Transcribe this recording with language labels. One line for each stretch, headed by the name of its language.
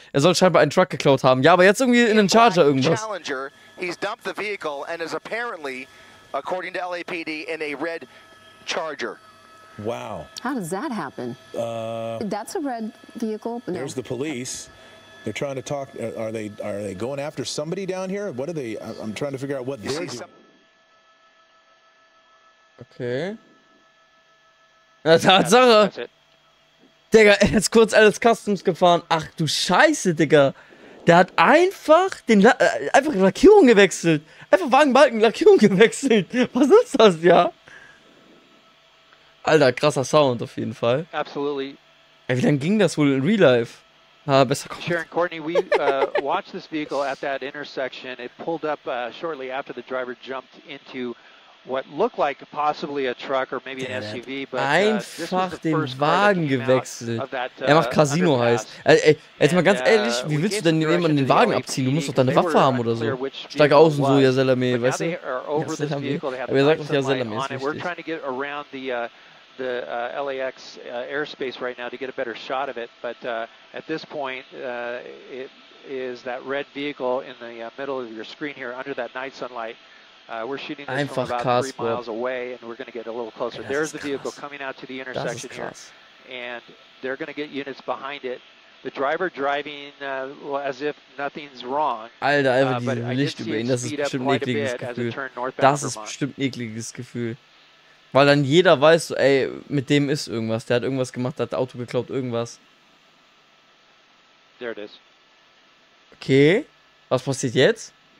German: Er soll scheinbar einen Truck geklaut haben. Ja, aber jetzt irgendwie in einen Charger irgendwas.
English: Challenger. He's dumped the vehicle and is apparently, according to LAPD, in a red Charger. Wow. How does that happen? That's a red vehicle. No. There's the police. They're trying to talk. Are they going after somebody down here? What are they? I'm trying to figure out what they're doing.
German: Okay. Na, Tatsache. Digga, er ist kurz alles Customs gefahren. Ach du Scheiße, Digga. Der hat einfach einfach Lackierung gewechselt. Einfach Wagenbalken, Lackierung gewechselt. Was ist das, ja? Alter, krasser Sound auf jeden Fall.
English: Absolutely.
German: Ey, wie lange ging das wohl in Real Life? Besser kommen.
English: Sharon Courtney, we watched this vehicle at that intersection. It pulled up shortly after the driver jumped into what looked like possibly a truck or maybe an SUV, but
German: einfach den Wagen gewechselt. Er macht Casino heißt. Jetzt mal ganz ehrlich, wie willst du denn jemanden den Wagen abziehen? Du musst doch deine Waffe haben oder so. Steige aus und so, ja Selame, weißt du? Aber ihr sagt doch ja Selame, ist wichtig.
English: The LAX airspace right now to get a better shot of it, but at this point it is that red vehicle in the middle of your screen here under that night sunlight. We're shooting this from about 3 miles away and we're going to get a little closer. There's the vehicle coming out to the intersection here and they're going to get units behind it. The driver driving as if nothing's wrong.
German: Alter, einfach dieses Licht über ihn, das ist bestimmt ein ekliges Gefühl. Das ist bestimmt ein ekliges Gefühl. Weil dann jeder weiß, so, ey, mit dem ist irgendwas. Der hat irgendwas gemacht, hat Auto geklaut, irgendwas.
English: There it is.
German: Okay. Was passiert jetzt?